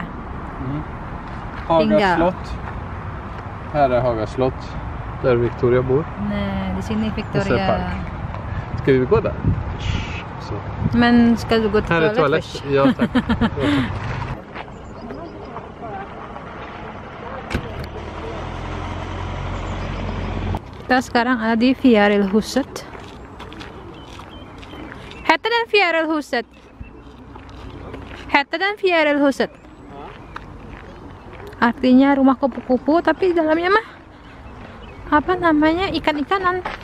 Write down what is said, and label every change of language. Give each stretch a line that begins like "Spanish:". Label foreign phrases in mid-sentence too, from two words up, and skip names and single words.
Swedish: Haga
Indonesian: Tinggal.
Swedish: slott. Här är Haga slott, där Victoria bor.
Indonesian: Nah, di sini
Swedish: Och så Victoria. park. Ska vi gå där? Så. Men ska du gå till Här är
English: toilet
Swedish: toalett. först? Ja, tack. Ja, tack.
Indonesian: Kita sekarang ada di Fjärilhuset.
Swedish: Hette den Fjärilhuset? Hette den Fjärilhuset?
Indonesian: Artinya rumah kupu-kupu, tapi di dalamnya mah apa namanya, ikan-ikanan.